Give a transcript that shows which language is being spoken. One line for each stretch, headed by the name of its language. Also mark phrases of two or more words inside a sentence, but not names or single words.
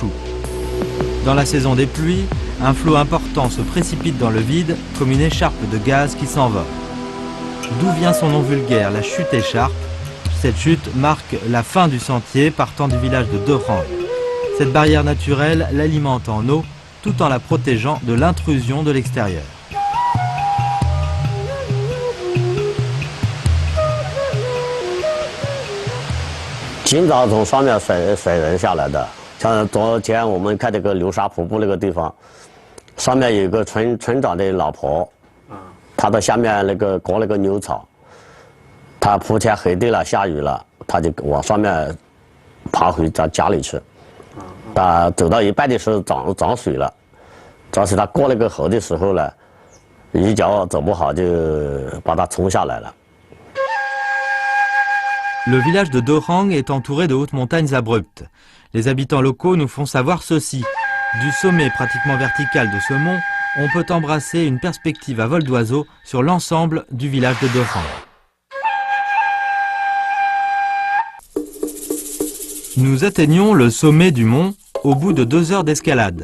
French: Dans la saison des pluies, un flot important se précipite dans le vide comme une écharpe de gaz qui s'envole. D'où vient son nom vulgaire, la chute écharpe? Cette chute marque la fin du sentier partant du village de Derang. Cette barrière naturelle l'alimente en eau tout en la protégeant de l'intrusion de l'extérieur.
Chinese: 今早从上面甩人下来的，像昨天我们看这个流沙瀑布那个地方，上面有一个村长的老婆，她到下面那个割了个牛草，她铺天黑地了，下雨了，她就往上面爬回家里去。她走到一半的时候涨水了，涨水她过那个河的时候呢，一脚走不好就把她冲下来了。
French: Le village de Derang est entouré de hautes montagnes abruptes. Les habitants locaux nous font savoir ceci. Du sommet pratiquement vertical de ce mont, on peut embrasser une perspective à vol d'oiseau sur l'ensemble du village de Derang. Nous atteignons le sommet du mont au bout de 2 heures d'escalade.